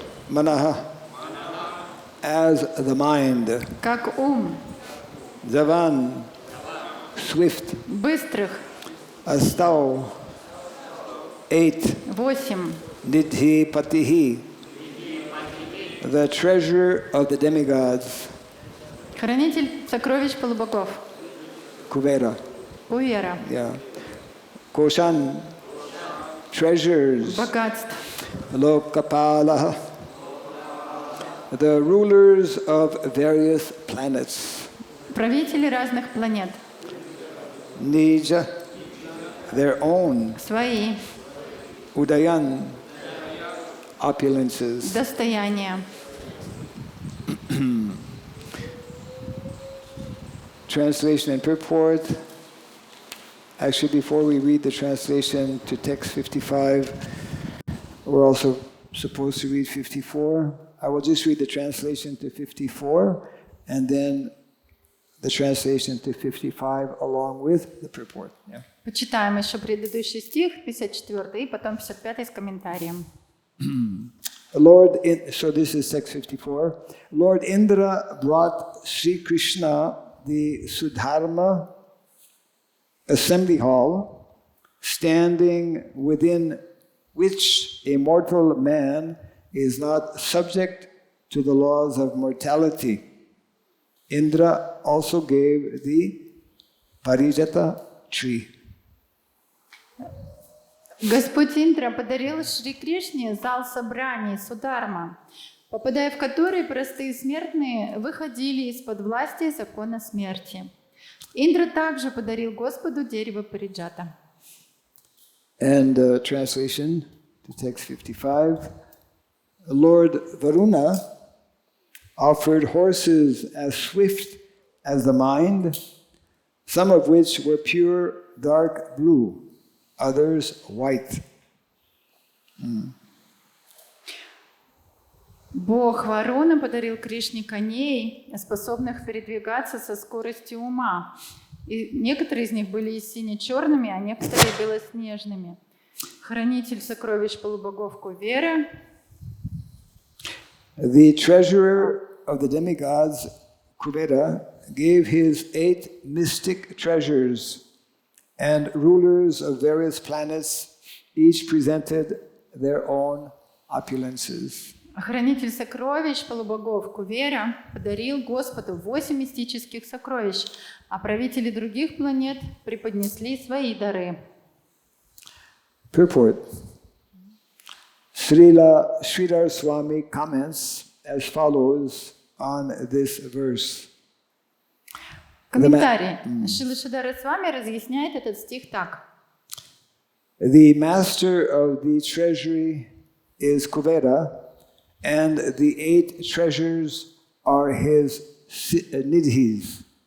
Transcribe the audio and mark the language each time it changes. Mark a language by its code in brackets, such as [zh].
[en] Manaha, as the mind. [ru] Как ум. [en] Javan, swift. [ru] Быстрых. [en] Astau, 8. [ru] 8. [en] Nidhi patihi, the treasure of the demigods. [ru] Хранитель сокровищ полубогов. [en] Kuvera, [ru] Кувера. [en] yeah. Koshan, treasures. [ru] Богатств. [en] Lokapala, the rulers of various planets. [ru] Правители разных планет. [en] Nija, their own. [ru] Свои. [en] Udayan, opulences. [ru] Достояния. [en] Translation and purport. Actually, before we read the translation to text 55, we're also supposed to read 54. I will just read the translation to 54 and then the translation to 55 along with the purport. Yeah. [ru] Почитаем еще предыдущий стих, 54, и потом 55 с комментарием. [en] So this is text 54. Lord Indra brought Sri Krishna the Sudharma assembly hall, standing within which a mortal man is not subject to the laws of mortality. Indra also gave the Parijata tree. [ru] Господь Индра подарил Шри Кришне зал собраний Судхарма, попадая в который простые смертные выходили из-под власти закона смерти. Индра также подарил Господу дерево Париджата. [en] And translation to text 55. Lord Varuna offered horses as swift as the mind, some of which were pure dark blue, others white. [ru] Бог Варуна подарил Кришне коней, способных передвигаться со скоростью ума. И некоторые из них были сине-черными, а некоторые белоснежными. Хранитель сокровищ полубогов Кувера. [en] The treasurer of the demigods, Kubera, gave his 8 mystic treasures, and rulers of various planets each presented their own opulences. [ru] Хранитель сокровищ полубогов Кувера подарил Господу 8 мистических сокровищ, а правители других планет преподнесли свои дары. [en] Purport. Sridhar Swami comments as follows on this verse. [ru] Комментарий. Шрила Шридхара Свами разъясняет этот стих так. [en] The master of the treasury is Kuvera, and the 8 treasures are his nidhis.